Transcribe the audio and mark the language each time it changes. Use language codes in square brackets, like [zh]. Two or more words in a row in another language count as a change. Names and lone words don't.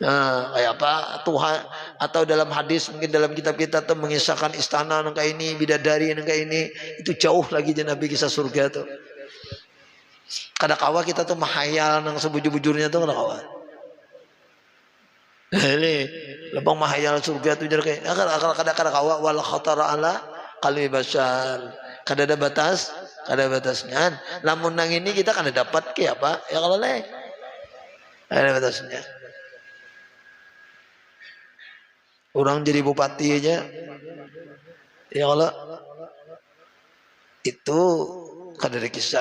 [bjn] Nah, kayak apa Tuhan atau dalam hadis mungkin dalam kitab kita tuh mengisahkan istana nang kayak ini, bidadari nang kayak ini, itu jauh lagi je Nabi kisah surga tuh. Kada kawa kita tuh mahayal nang sebujur-bujurnya tuh kada kawa. Ini lebang mahayal surga tuh jadi kayak kada kawa [ar] ولا خطر على قلب بشر. [bjn] Kada ada batas, kada ada batasnya. Lamun nang ini kita kada dapat ke apa? Ya kalau le. Ada batasnya. Orang jadi bupati aja, ya kalau itu kada ada kisah.